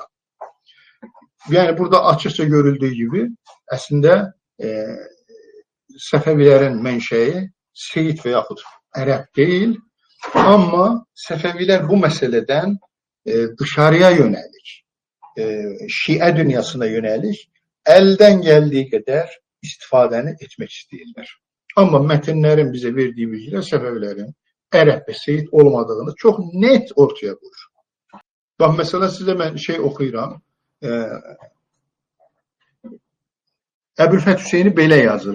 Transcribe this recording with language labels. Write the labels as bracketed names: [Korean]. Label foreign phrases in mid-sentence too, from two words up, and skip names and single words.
[Turkish] Yani burada açıkça görüldüğü gibi aslında Səfəvilərin menşei Seyit veyahut Ərəb değil ama Səfəvilər bu meseleden dışarıya yönelik [Azerbaijani] Şiə dünyasına yönəlik əldən gəldiyi qədər istifadəni etmək istəyirlər. Amma mətnlərin bizə verdiyi bilgilər Səfəvilərin ərəb və seyid olmadığını çox net ortaya qoyur. Bax, məsələ sizə mən oxuyuram. Əbülfət Hüseyni belə yazır.